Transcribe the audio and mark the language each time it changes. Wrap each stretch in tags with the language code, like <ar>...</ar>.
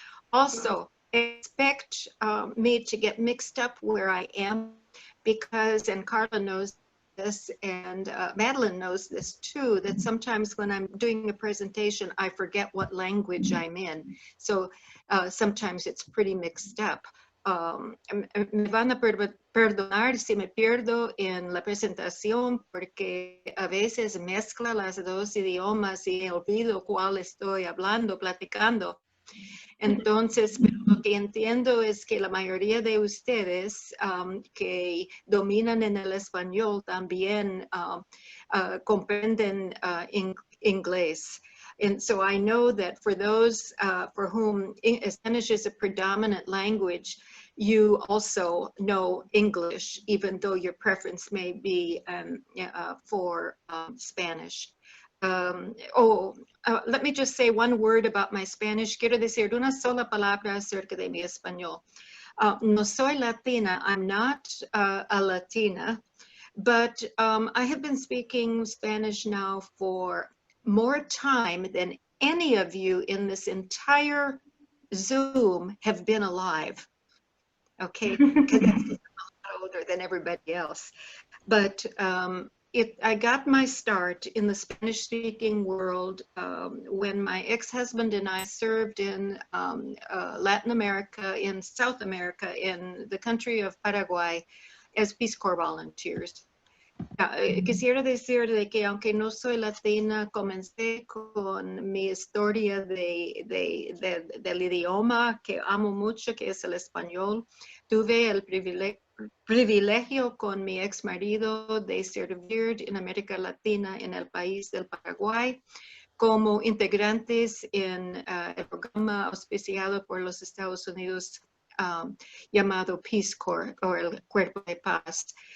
<en>Also, expect me to get mixed up where I am because, and Carla knows this, and Madeline knows this too, that sometimes when I'm doing a presentation, I forget what language I'm in. So sometimes it's pretty mixed up.</en> <es>Me van a perdonar si me pierdo en la presentación porque a veces mezcla las dos idiomas y olvido cuál estoy hablando, platicando. Entonces, lo que entiendo es que la mayoría de ustedes que dominan en el español también comprenden inglés.</es> <en>And so I know that for those for whom Spanish is a predominant language, you also know English, even though your preference may be for Spanish. Let me just say one word about my Spanish.</en> <es>Quiero decir una sola palabra acerca de mi español. No soy Latina.</es> <en>I'm not a Latina, but I have been speaking Spanish now for more time than any of you in this entire Zoom have been alive. Okay, because I'm a lot older than everybody else. But I got my start in the Spanish-speaking world when my ex-husband and I served in Latin America, in South America, in the country of Paraguay as Peace Corps volunteers.</en> <es>Quisiera decir de que aunque no soy latina, comencé con mi historia del idioma que amo mucho, que es el español. Tuve el privilegio con mi ex marido de servir en América Latina en el país del Paraguay como integrantes en el programa auspiciado por los Estados Unidos llamado Peace Corps o el Cuerpo de Paz.</es>